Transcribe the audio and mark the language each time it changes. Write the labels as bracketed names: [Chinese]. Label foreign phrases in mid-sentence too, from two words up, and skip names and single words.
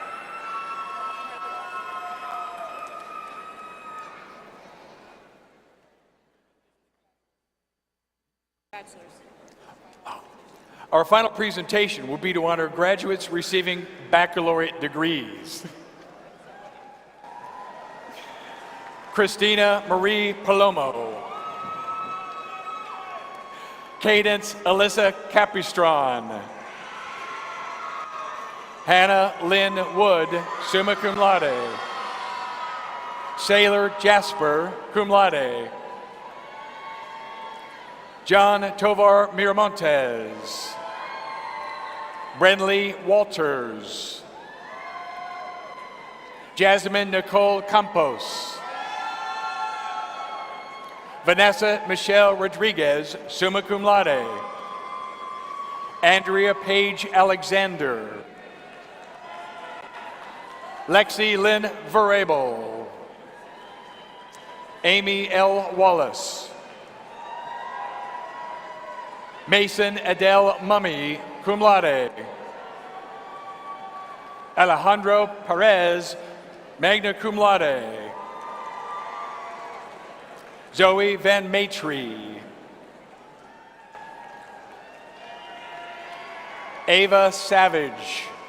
[English] Our final presentation will be to honor graduates receiving baccalaureate degrees. Christina Marie Palomo. Cadence Alyssa Capistron. Hannah Lynn Wood, [Latin] summa cum laude. [English] Sailor Jasper, [Latin] cum laude. [English] John Tovar Miramontes. Brenly Walters. Jasmine Nicole Campos. Vanessa Michelle Rodriguez, [Latin] summa cum laude. [English] Andrea Page Alexander. Lexi Lynn Verabel. Amy L. Wallace. Mason Adele Mummy, [Latin] cum laude. [English] Alejandro Perez, [Latin] magna cum laude. [English] Zoe Van Maitre. Ava Savage.